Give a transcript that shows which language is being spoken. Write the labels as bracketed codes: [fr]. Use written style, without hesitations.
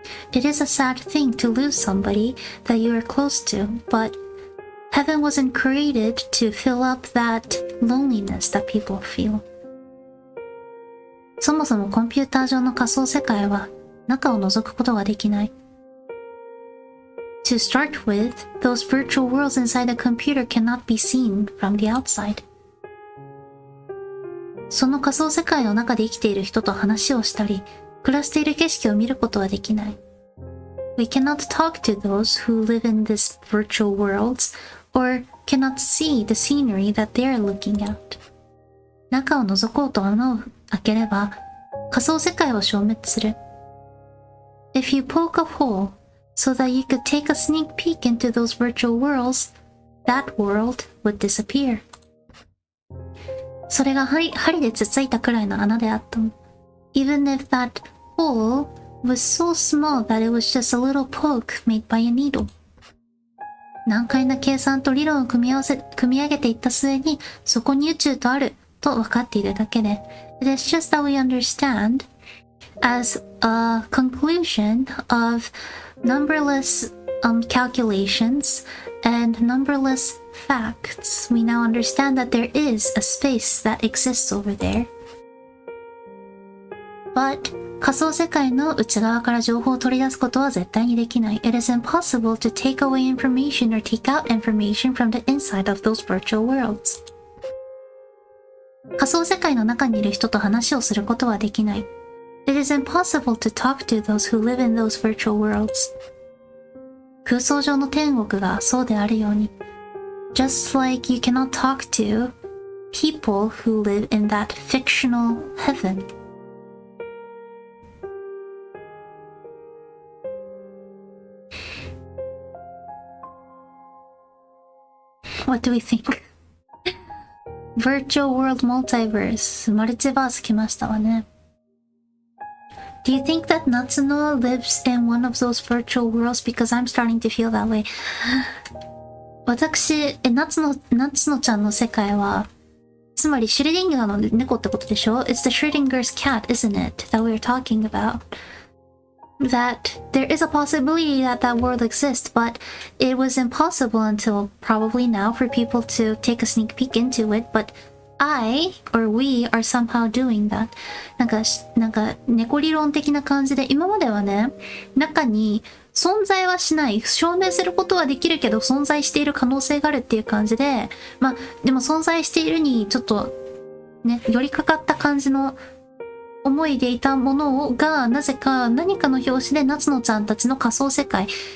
[en] It is a sad thing to lose somebody that you are close to, but heaven wasn't created to fill up that loneliness that people feel. [ja] そもそもコンピューター上の仮想世界は中を覗くことができない。 [en] To start with, those virtual worlds inside a computer cannot be seen from the outside. [ja] その仮想世界の中で生きている人と話をしたり、暮らしている景色を見ることはできない。 [en] We cannot talk to those who live in these virtual worlds or cannot see the scenery that they are looking at. [ja] 中を覗こうと穴を開ければ仮想世界は消滅する。 [en] If you poke a hole so that you could take a sneak peek into those virtual worlds, that world would disappear. [ja] それが針でつついたくらいの穴であっても [en] Even if that hole was so small that it was just a little poke made by a needle. [ja] 難解な計算と理論を組み上げていった末にそこに宇宙とあると分かっているだけで [en] It is just that we understand as a conclusion of numberless calculations and numberless facts. We now understand that there is a space that exists over there. [ja] But 仮想世界の内側から情報を取り出すことは絶対にできない。 [en] It is impossible to take away information or take out information from the inside of those virtual worlds. [ja] 仮想世界の中にいる人と話をすることはできない。 [en] It is impossible to talk to those who live in those virtual worlds. [ja] 空想上の天国がそうであるように。 [en] Just like you cannot talk to people who live in that fictional heaven. What do we think? Virtual World Multiverse [ja] マルチバース来ましたわね。 [en] Do you think that Natsuno lives in one of those virtual worlds? Because I'm starting to feel that way. [ja] 私、夏野ちゃんの世界は、つまりシュレディンガーの猫ってことでしょ [en] It's the Schrödinger's cat, isn't it? That we're talking about. That there is a possibility that that world exists, but it was impossible until probably now for people to take a sneak peek into it, but I or we are somehow doing that. [ja] なんか猫理論的な感じで今まではね、中に存在はしない、証明することはできるけど存在している可能性があるっていう感じで、まあでも存在しているにちょっとね、寄りかかった感じの思いでいたものがなぜか何かの表紙で夏野ちゃんたちの仮想世界